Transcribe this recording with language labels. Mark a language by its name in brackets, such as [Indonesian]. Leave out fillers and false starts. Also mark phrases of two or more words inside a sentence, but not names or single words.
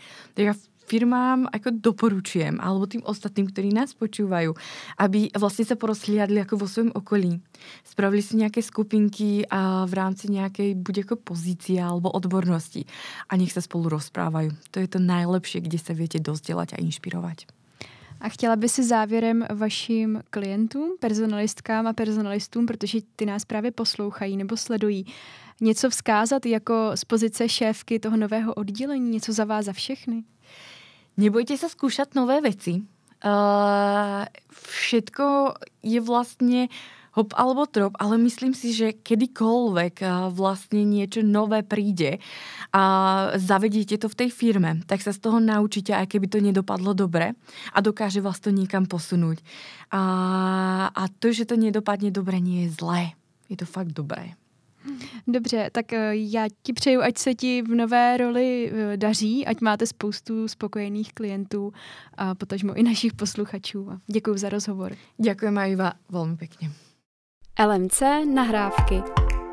[Slovak] Ja firmám ako doporučujem, alebo tým ostatným, ktorí nás počúvajú, aby vlastne sa porozhliadli ako vo svojom okolí. Spravili si nejaké skupinky a v rámci nejakej buď ako pozície alebo odbornosti a nech sa spolu rozprávajú. To je to najlepšie, kde sa viete dozdelať a inšpirovať. [Czech] A chtěla by si závěrem vašim klientům, personalistkám a personalistům, protože ty nás právě poslouchají nebo sledují, něco vzkázat jako z pozice šéfky toho nového oddělení, něco za vás za všechny? [Slovak] Nebojte sa skúšať nové veci. Všetko je vlastne hop alebo trop, ale myslím si, že kedykoľvek vlastne niečo nové príde a zavedíte to v tej firme, tak sa z toho naučíte, aj keby to nedopadlo dobre a dokáže vás to niekam posunúť. A to, že to nedopadne dobre, nie je zlé. Je to fakt dobré. [Czech] Dobře, tak já ti přeju, ať se ti v nové roli daří, ať máte spoustu spokojených klientů a potažmo i našich posluchačů. Děkuji za rozhovor. [Slovak] Ďakujem aj Iva veľmi pekne. LMC nahrávky.